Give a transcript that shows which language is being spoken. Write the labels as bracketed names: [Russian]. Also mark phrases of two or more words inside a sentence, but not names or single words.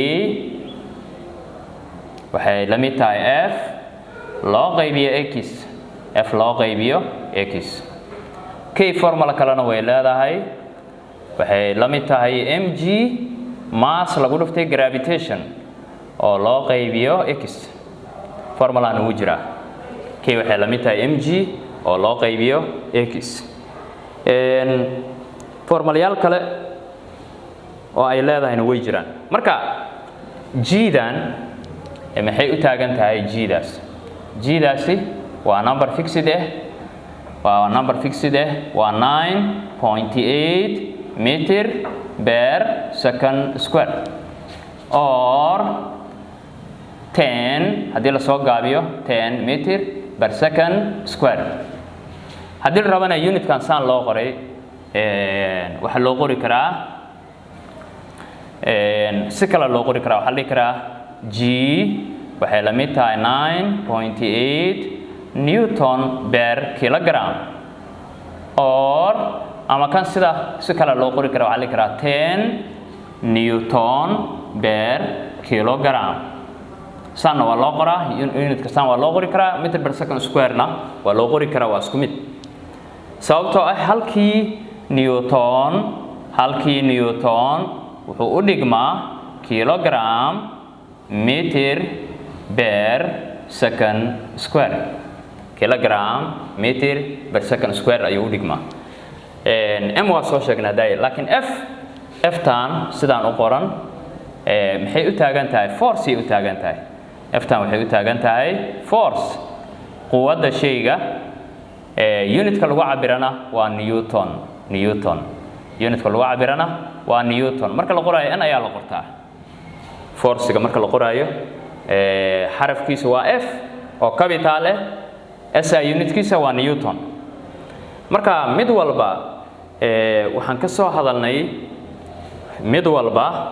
[Somali] waxay la mid tahay f loo qaybiyo x k formula kalena way leedahay waxay la mid tahay mg mass lagu dhuftay gravitation oo loo qaybiyo x formulana wuu jiraa k waxay la mid tahay mg oo loo qaybiyo x formulayaal kale oo ay leedahayna way jiraan marka g-dan maxay u taagan tahay g-daasi waa [English] number fixed [Somali] waa 9.8 [English] meter per second square or [Somali] 10 haddii la soo gaabiyo 10 [English] meter per second square [Somali] haddii la rabana unitkan saan loo qoray waxaa loo qori karaa si kale loo qori karaa waxaa la dhihi karaa g waxay la mid tahay 9.8 [English] newton per kilogram or [Somali] ama kan sida si kale loo qori karo waxaa la karaa 10 [English] newton per kilogram [Somali] sana waa loo qoraa unit kastaan waa loo qori karaa [English] meter per second square [Somali] na waa loo qori karaa waa isku mid sababtoo ah halkii newton wuxuu u dhigmaa [English] kilogram meter per second square kilogram meter per second square [Somali] ayuu u dhigmaa m waa soo sheegnaa daay laakiin f tan sidaan u qoran maxay u taagan tahay force ay u taagan tahay f tan waxay u taagan tahay force quwadda shayga unitka lagu cabirana waa newton unitka lagu cabirana waa newton marka la qoraayo n ayaa la qortaa forcega marka la qoraayo xarafkiisa waa f oo [English] capital SI [Somali] unitkiisa waa newton marka mid walba waxaan ka soo hadalnay mid walba